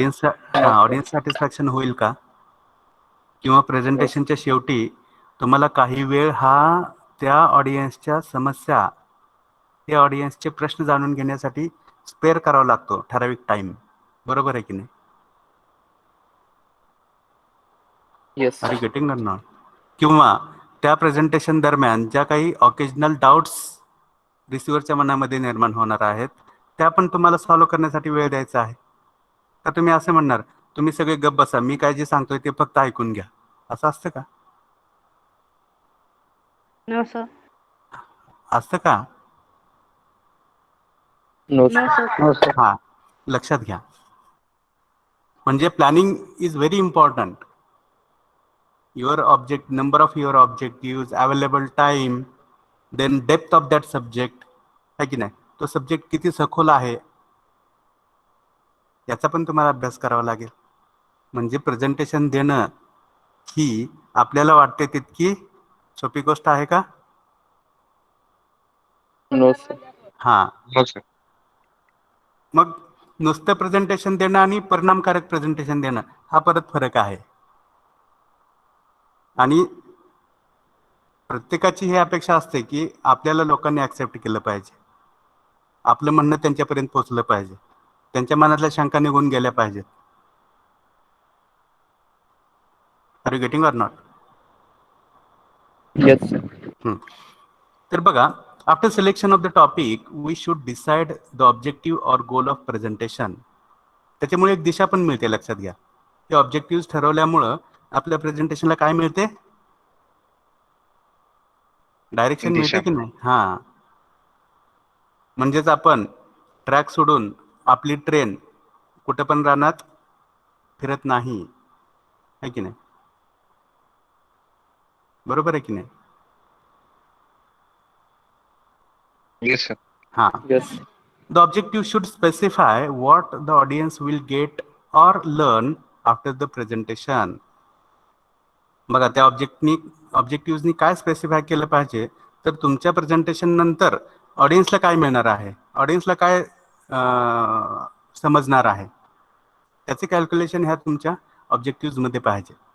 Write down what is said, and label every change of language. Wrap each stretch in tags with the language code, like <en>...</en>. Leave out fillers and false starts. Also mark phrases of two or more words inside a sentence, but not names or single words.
<en>audience satisfaction</en> <mr>होईल का? किंवा प्रेझेंटेशनच्या शेवटी तुम्हाला काही वेळ हा त्या ऑडियन्सच्या समस्या, त्या ऑडियन्सचे प्रश्न जाणून घेण्यासाठी स्पेअर करावा लागतो, ठराविक टाइम. बरोबर आहे की नाही?</mr> <en>Yes, आर sir. you getting or not?</en> <mr>किंवा त्या प्रेझेंटेशन दरम्यान ज्या काही</mr> <en>occasional doubts</en> <mr>रिसिव्हरच्या मनामध्ये निर्माण होणार आहेत त्या पण तुम्हाला सॉल्व्ह करण्यासाठी वेळ द्यायचा आहे. का तुम्ही असं म्हणणार तुम्ही सगळे गप्प बसा, मी काय जे सांगतोय ते फक्त ऐकून घ्या, असं असतं का?</mr> <en>No, sir.</en> <mr>असतं का?</mr> <en>No, No, sir. sir. No, sir.</en> <mr>हां, लक्षात घ्या.</mr> <en>म्हणजे planning is very important. Your object, number of your objective, available time, then depth of that subject,</en> <mr>आहे की नाही? तो सब्जेक्ट किती सखोल आहे याचा पण तुम्हाला अभ्यास करावा लागेल. म्हणजे प्रेझेंटेशन देणं ही आपल्याला वाटते तितकी सोपी गोष्ट आहे का?</mr> <en>No, sir.</en> <mr>हां.</mr> <en>No sir.</en> <mr>मग नुसतं प्रेझेंटेशन देणं आणि परिणामकारक प्रेझेंटेशन देणं हा परत फरक आहे. आणि प्रत्येकाची ही अपेक्षा असते की आपल्याला लोकांनी ॲक्सेप्ट केलं पाहिजे, आपलं म्हणणं त्यांच्यापर्यंत पोहोचलं पाहिजे, त्यांच्या मनातल्या शंका निघून गेल्या पाहिजेत.</mr> <en>Are you getting or not? Yes, sir.</en> <mr>तर बघा,</mr> <en>after selection of the topic we should decide the objective or goal of presentation.</en> <mr>त्याच्यामुळे एक दिशा पण मिळते, लक्षात घ्या. हे ऑब्जेक्टिव्ह ठरवल्यामुळं आपल्या प्रेझेंटेशनला काय मिळते? डायरेक्शन मिळते दिशा. की नाही? हां. म्हणजेच आपण ट्रॅक सोडून आपली ट्रेन कुठं पण रानात फिरत नाही, आहे की नाही? बरोबर आहे की नाही?</mr> <en>Yes sir.</en> <mr>हां.</mr> <en>Yes, sir. The objective should specify what the audience will get or learn after the presentation.</en> <mr>बघा, त्या ऑब्जेक्टिव्हनी काय स्पेसिफाय केलं पाहिजे, तर तुमच्या प्रेझेंटेशन नंतर ऑडियन्सला काय मिळणार आहे, ऑडियन्सला काय समजणार आहे, त्याचे कॅल्क्युलेशन ह्या तुमच्या ऑब्जेक्टिव्हमध्ये पाहिजे.</mr>